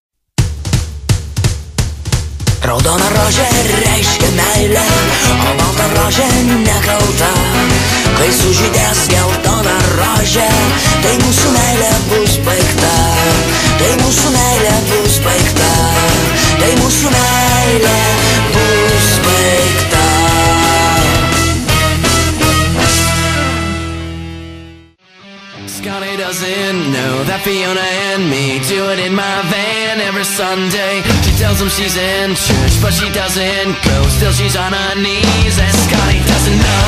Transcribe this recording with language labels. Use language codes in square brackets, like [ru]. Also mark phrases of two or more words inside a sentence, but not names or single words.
[lt] Raudona rožė reiškia meilę, o balta rožė nekalta. Kai sužydės geltona rožė, tai mūsų meilė bus baigta. Tai mūsų meilė bus baigta. Tai mūsų meilė bus baigta. [en] Scotty doesn't know that Fiona and me do it in my van every Sunday. She tells him she's in church, but she doesn't go. Still she's on her knees, and Scotty doesn't know.